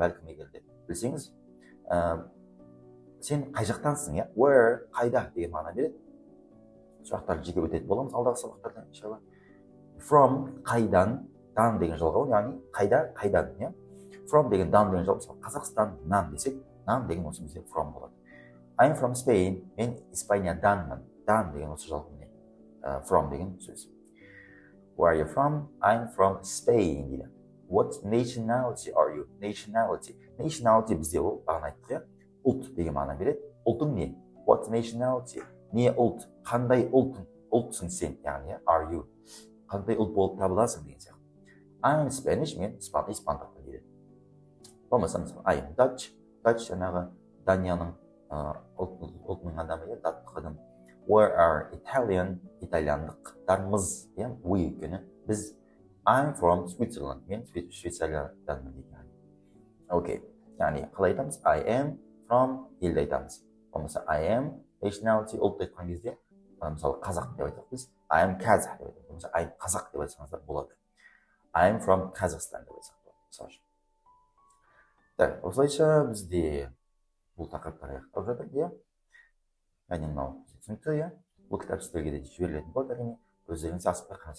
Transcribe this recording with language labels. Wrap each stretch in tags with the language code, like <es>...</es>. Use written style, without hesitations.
<kk>Бәлкім егерде білсеңіз, сен қай жақтансың, иә? Where, қайда деген мағына береді. Сұрақтар жеке өтетін боламыз алдағы сабақтарда, иншалла. From, қайдан, дан деген жалғау, яғни қайдан, иә? From деген, дан деген жалғау, Қазақстаннан десек, нан деген осы бізде from болады.</kk> <en>I'm from Spain,</en> <kk>мен Испанияданмын. Дан деген осы жалғау не? From деген сөз.</kk> <en>Where are you from? I'm from Spain</en> <kk>дейді.</kk> <en>What nationality are you?</en> <kk>Nationality бізде ол, бағана айттық, иә? Ұлт деген мағына береді. Ұлтың не?</kk> <en>What nationality?</en> <kk>Не ұлт? Қандай ұлтсың сен? Яғни,</kk> <en>are you?</en> <kk>Қандай ұлт болып табыласың деген сияқты.</kk> <en>I'm Spanish,</en> <kk>мен испандықпын дейді. Болмаса,</kk> <en>I'm Dutch.</en> <kk>Dutch жаңағы Данияның ұлтының адамы, даттық адам.</kk> <en>We are Italian,</en> <kk>итальяндықтармыз,</kk> <en>we</en> <kk>өйткені біз.</kk> <en>I'm from Switzerland,</en> <kk>мен Швейцарияданмын дейді. Окей, яғни қалай айтамыз?</kk> <en>I am from</en> <kk>елді айтамыз. Болмаса</kk> <en>I am nationality,</en> <kk>ұлт айтқан кезде, мысалы қазақ деп айтақ біз.</kk> <en>I am Kazakh</en> <kk>деп айтамыз. Болмаса</kk> <en>I am</en> <kk>қазақ деп айтсаңыздар болады.</kk> <en>I am from Kazakhstan</en> <kk>деп айтсақ болады. Так, осылайша бізде бұл тақырыптар аяқталып жатыр, иә? Яғни мынау түсінікті, иә? Бұл кітап сіздерге де жіберілетін болады, әрине. Өздеріңіз асықпай қарасаңыздар.</kk>